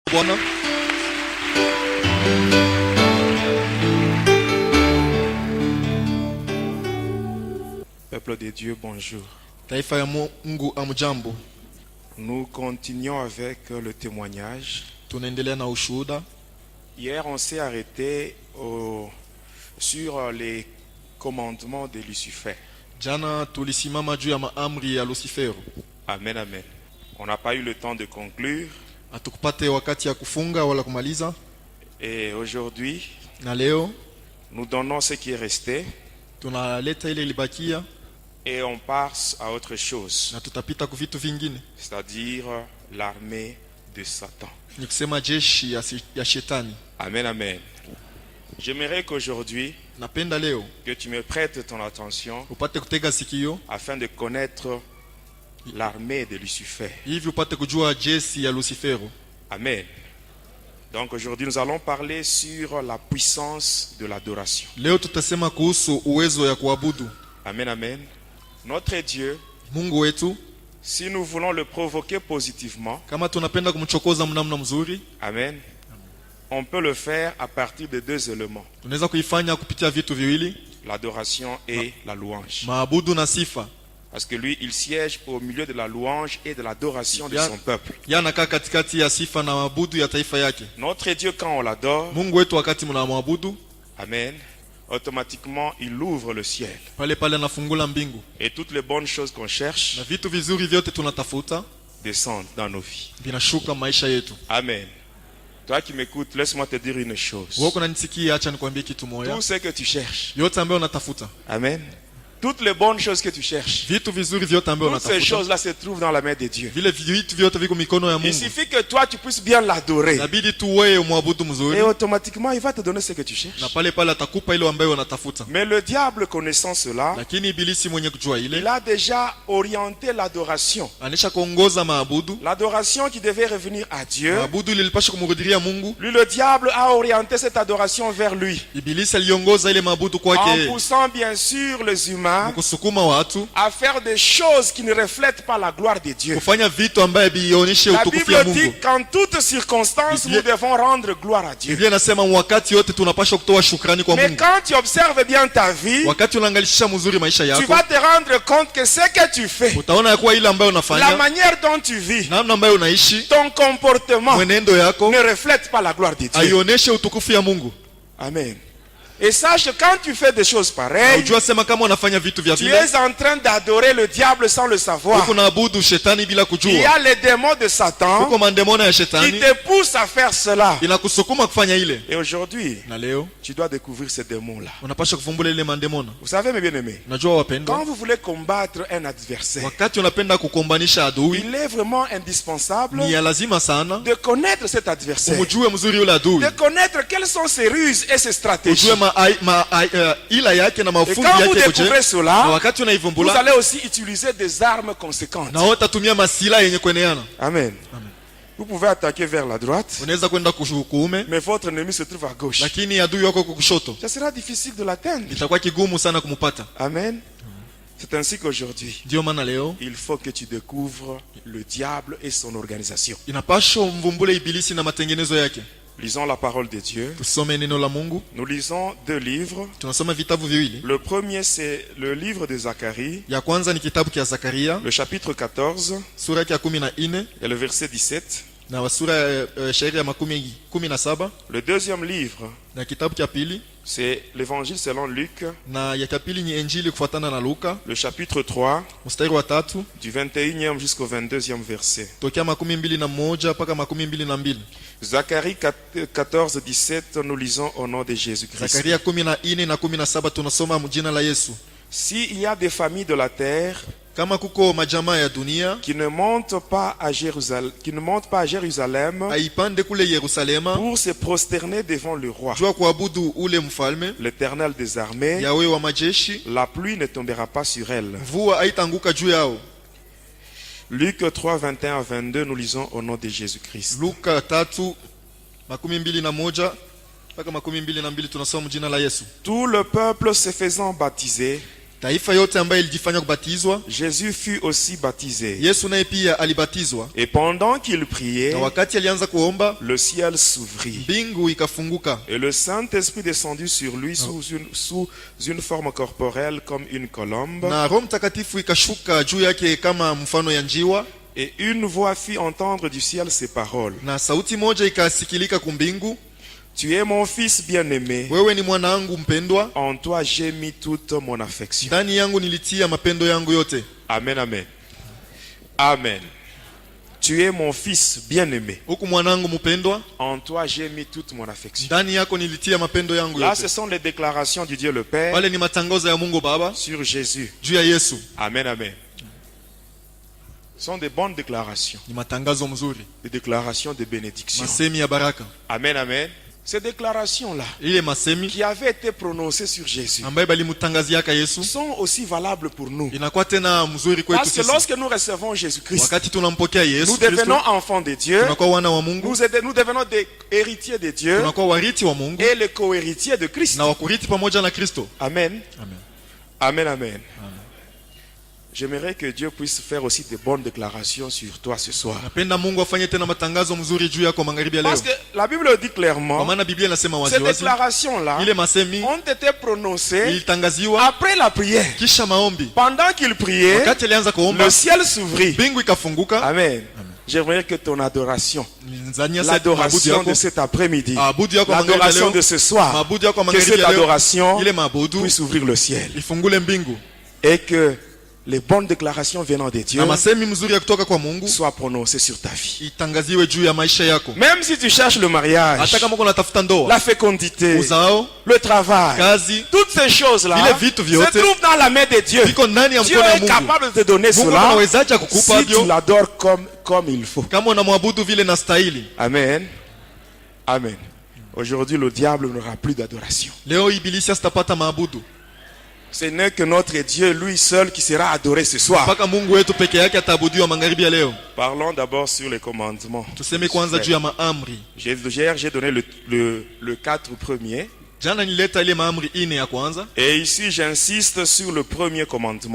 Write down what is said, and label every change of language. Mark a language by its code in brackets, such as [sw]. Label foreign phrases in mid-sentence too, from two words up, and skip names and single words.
[sw] Bwana. [fr] Peuple de Dieu, bonjour. [sw] Taifa ya Mungu amjambo. [fr] Nous continuons avec le témoignage. [sw] Tunaendelea na ushuhuda. [fr] Hier, on s'est arrêté sur les commandements de Lucifer. [sw] Jana tulisimama juu ya maamri ya Lucifero. Amen, amen. [fr] On n'a pas eu le temps de conclure. [sw] Hatukupate wakati ya kufunga wala kumaliza. [fr] Et aujourd'hui, [sw] Na leo [fr] nous donnons ce qui est resté [sw] tunaleta ile ilibakia [fr] et on passe à autre chose, [sw] na tutapita ku vitu vingine. [fr] c'est-à-dire l'armée de Satan. [sw] Ni kusema jeshi ya shetani. Amen, amen. [fr] J'aimerais qu'aujourd'hui, [sw] Napenda leo [fr] que tu me prêtes ton attention [sw] upate kutega sikio [fr] afin de connaître l'armée de Lucifer. [sw] hivi upate kujua jeshi ya Lucifero. Amen. [fr] Donc aujourd'hui nous allons parler sur la puissance de l'adoration. [sw] Leo tutasema kuhusu uwezo ya kuabudu. [fr] Amen, amen. Notre Dieu, [sw] Mungu wetu, [fr] si nous voulons le provoquer positivement, [sw] kama tunapenda kumchokoza mnamna mzuri, [fr] amen, on peut le faire à partir de deux éléments, [sw] tunaweza kuifanya kupitia vitu viwili, [fr] l'adoration et la louange. [sw] maabudu na sifa. [fr] Parce que lui, il siège au milieu de la louange et de l'adoration de son peuple. [sw] Yanakaa katikati ya sifa na maabudu ya taifa yake. [fr] Notre Dieu, quand on l'adore, [sw] Mungu wetu wakati mnamwabudu, [fr] amen, automatiquement il ouvre le ciel. [sw] pale pale anafungula mbingu. [fr] Et toutes les bonnes choses qu'on cherche [sw] Na vitu vizuri vyote tunatafuta [fr] descendent dans nos vies. [sw] vinashuka maisha yetu. Amen. [fr] Toi qui m'écoutes, laisse-moi te dire une chose. [sw] Wewe unanisikia, acha nikwambie kitu moja. [fr] Tout ce que tu cherches, [sw] Yote ambayo unatafuta, [fr] amen, toutes les bonnes choses que tu cherches, [sw] vitu vizuri vyote ambayo [fr] toutes ces [sw] unatafuta, [fr] choses-là se trouvent dans la main de Dieu. [sw] vile vitu vyote viko mikono ya [fr] Il [sw] Mungu. [fr] suffit que toi tu puisses bien l'adorer. [sw] Inabidi tu wewe umwabudu [fr] Et [sw] mzuri, [fr] automatiquement il va te donner ce que tu cherches. [sw] na pale pale atakupa ile ambayo unatafuta. [fr] Mais le diable, connaissant cela, [sw] Lakini ibilisi mwenye kujua [fr] il [sw] ile, [fr] a déjà orienté l'adoration. [sw] anisha kuongoza maabudu. [fr] L'adoration qui devait revenir à Dieu. [sw] Maabudu lilipaswa kumrudilia Mungu. [fr] Lui, le diable a orienté cette adoration vers lui. [sw] Ibilisi aliongoza ile maabudu [fr] En [sw] kwake, [fr] poussant bien sûr les humains [sw] kusukuma watu [fr] à faire des choses qui ne reflètent pas la gloire de Dieu. [sw] kufanya vitu ambaye bionyeshe [fr] La [sw] utukufu ya [fr] Bible dit [sw] Mungu. [fr] qu'en toutes circonstances, nous devons rendre gloire à Dieu. [sw] Biblia inasema wakati yote tunapaswa kutoa shukrani kwa [fr] Mais [sw] Mungu. [fr] quand tu observes bien ta vie, [sw] Wakati unaangalisha mzuri maisha [fr] tu [sw] yako, [fr] vas te rendre compte que ce que tu fais, [sw] utaona ya kuwa ile ambayo [fr] la [sw] unafanya, [fr] manière dont tu vis, [sw] namna ambayo unaishi, [fr] ton comportement [sw] mwenendo yako [fr] ne reflète pas la gloire de Dieu. [sw] aionyeshe utukufu ya Mungu. Amen. [fr] Et sache, quand tu fais des choses [sw] Na [fr] pareilles, [sw] ujua sema kama unafanya vitu vya [fr] tu [sw] vile, [fr] es en train d'adorer le diable sans le savoir. [sw] uko naabudu shetani bila [fr] Il y [sw] kujua. [fr] a les démons de Satan [sw] Uko mandemona ya [fr] qui [sw] shetani [fr] te poussent à faire cela. [sw] inakusukuma kufanya ile. [fr] Et aujourd'hui, [sw] Na leo [fr] tu dois découvrir ces démons-là. [sw] unapaswa kuvumbula ile mandemona. [fr] Vous savez, mes bien-aimés, [sw] Unajua wapendwa, [fr] quand vous voulez combattre un adversaire, [sw] wakati unapenda kukombanisha adui, [fr] il est vraiment indispensable [sw] ni ya lazima sana [fr] de connaître cet adversaire, [sw] umjue mzuri yule adui, [fr] de connaître quelles sont ses ruses et ses stratégies. [sw] ujue ila yake na [fr] Et [sw] mafundi [fr] quand vous [sw] yake [fr] découvrez [sw] koje. Na [fr] cela, [sw] wakati [fr] vous [sw] unaivumbula, [fr] allez aussi utiliser des armes conséquentes. [sw] na utatumia masila yenye kueneana. Amen. [fr] Vous pouvez attaquer vers la droite, [sw] Unaweza kwenda kuume, [fr] mais votre ennemi se trouve à gauche. [sw] lakini adui wako kushoto, [fr] Ça sera difficile de l'atteindre. [sw] itakuwa kigumu sana kumupata. Amen. [fr] C'est ainsi qu'aujourd'hui, [sw] Ndio maana leo [fr] il faut que tu découvres le diable et son organisation. [sw] inapaswa mvumbule ibilisi na matengenezo yake. [fr] Lisons la parole de Dieu. [sw] Tusome neno la Mungu. [fr] Nous lisons deux livres. [sw] Tunasoma vitabu viwili. [fr] Le premier, c'est le livre de Zacharie, [sw] Ya kwanza ni kitabu cha Zakaria, [fr] le chapitre 14 [sw] sura ya 14 [fr] et le verset 17. [sw] na sura ya shairi ya 17, [fr] Le deuxième livre, [sw] na kitabu cha pili [fr] c'est l'évangile selon Luc, [sw] na ya pili ni Injili kufuatana na Luka, [fr] le chapitre 3, [sw] mstari wa 3 [fr] du 21e jusqu'au 22e verset. [sw] tokea 21 mpaka 22. [fr] Zacharie 14, 17, nous lisons au nom de Jésus-Christ. [sw] Zakaria 14 na 17 tunasoma mjina la Yesu. [fr] S'il y a des familles de la terre [sw] Kama kuko majamaa ya dunia [fr] qui ne montent pas à Jérusalem [sw] aipande kule Yerusalema [fr] pour se prosterner devant le roi, [sw] jua kuabudu ule mfalme [fr] l'Éternel des armées, [sw] Yawe wa majeshi, [fr] la pluie ne tombera pas sur elle. [sw] mvua haitanguka juu yao. [fr] Luc 3, 21 à 22, nous lisons au nom de Jésus-Christ. [sw] Luka 3:21 mpaka 22 tunasoma mjina la Yesu. [fr] Tout le peuple se faisant baptiser [sw] taifa yote ambayo ilijifanya kubatizwa, [fr] Jésus fut aussi baptisé. [sw] Yesu naye pia alibatizwa. [fr] Et pendant qu'il priait, [sw] Na wakati alianza kuomba, [fr] le ciel s'ouvrit. [sw] mbingu ikafunguka, [fr] Et le Saint-Esprit descendit sur lui sous une forme corporelle comme une colombe. [sw] na Roho Mtakatifu ikashuka juu yake kama mfano ya njiwa, [fr] Et une voix fit entendre du ciel ces paroles. [sw] na sauti moja ikasikilika kumbingu: [fr] Tu es mon fils bien-aimé. [sw] wewe ni mwanangu mpendwa, [fr] En toi j'ai mis toute mon affection. [sw] ndani yangu nilitia mapendo yangu yote. [fr] Amen, amen. Amen. Tu es mon fils bien-aimé. [sw] Huku mwanangu mpendwa, [fr] En toi j'ai mis toute mon affection. [sw] ndani yako nilitia mapendo yangu [fr] Là, ce [sw] yote. [fr] sont les déclarations du Dieu le Père [sw] Wale ni matangazo ya Mungu Baba [fr] sur Jésus. [sw] juu ya Yesu. Amen, amen. [fr] Ce sont des bonnes déclarations. [sw] Ni matangazo mzuri, [fr] Des déclarations de bénédiction. [sw] masemi ya baraka. [fr] Amen, amen. Ces déclarations-là, [sw] Ile masemi [fr] qui avaient été prononcées sur Jésus, [sw] ambaye balimtangaziaka Yesu [fr] sont aussi valables pour nous. [sw] inakuwa tena mzuri kwetu [fr] Parce que [sw] sisi. [fr] lorsque nous recevons Jésus-Christ, [sw] Wakati tunampokea [fr] nous [sw] Yesu Kristo, [fr] devenons enfants de Dieu, [sw] tunakuwa wana wa Mungu, [fr] nous devenons des héritiers de Dieu [sw] tunakuwa wariti wa Mungu [fr] et les co-héritiers de Christ. [sw] na wakuriti pamoja na Kristo. Amen. Amen. Amen, amen. [fr] J'aimerais que Dieu puisse faire aussi de bonnes déclarations sur toi ce soir. [sw] Napenda Mungu afanye tena matangazo mzuri juu yako magharibi ya leo, [fr] Parce que la Bible dit [sw] kwa [fr] clairement, [sw] maana Biblia inasema [fr] ces [sw] wazi wazi, [fr] déclarations-là [sw] ile masemi [fr] ont été prononcées [sw] ilitangaziwa [fr] après la prière. [sw] kisha maombi. [fr] Pendant qu'il priait, [sw] Wakati alianza kuomba, [fr] le ciel s'ouvrit. [sw] mbingu ikafunguka. Amen. [fr] J'aimerais que ton adoration, [sw] Nizania maabudu [fr] l'adoration [sw] yako, [fr] de cet après-midi, [sw] maabudu yako magharibi ya [fr] l'adoration [sw] leo, [fr] de ce soir, [sw] maabudu yako [fr] que [sw] magharibi [fr] cette [sw] ya leo, [fr] adoration [sw] ile maabudu [fr] puisse ouvrir le ciel. [sw] ifungule mbingu, [fr] Et que les bonnes déclarations venant de Dieu [sw] na masemi mzuri ya kutoka kwa Mungu [fr] soient prononcées sur ta vie. [sw] itangaziwe juu ya maisha yako. [fr] Même si tu cherches le mariage, [sw] Hata kama uko unatafuta ndoa, [fr] la fécondité, [sw] uzao, [fr] le travail, [sw] kazi, [fr] toutes ces choses-là [sw] vile vitu [fr] se [sw] vyote [fr] trouvent dans la main de Dieu. [sw] viko ndani ya [fr] Dieu [sw] mkono ya [fr] est [sw] Mungu. [fr] capable de te donner [sw] Mungu [fr] cela [sw] anawezaje kukupa [fr] si tu [sw] hivyo [fr] l'adores comme il faut. [sw] kama unamwabudu vile na stahili? Amen. Amen. [fr] Aujourd'hui, le diable n'aura plus d'adoration. [sw] Leo ibilisi asitapata maabudu, [fr] Ce n'est que notre Dieu, lui seul, qui sera adoré ce soir. [sw] mpaka Mungu wetu peke yake ataabudiwa magharibi ya leo. [fr] Parlons d'abord sur les commandements. [sw] Tuseme kwanza juu ya maamri. [fr] J'ai donné le 4 premier. [sw] Jana nileta ile maamri ine ya kwanza. [fr] Et ici, j'insiste sur le premier commandement.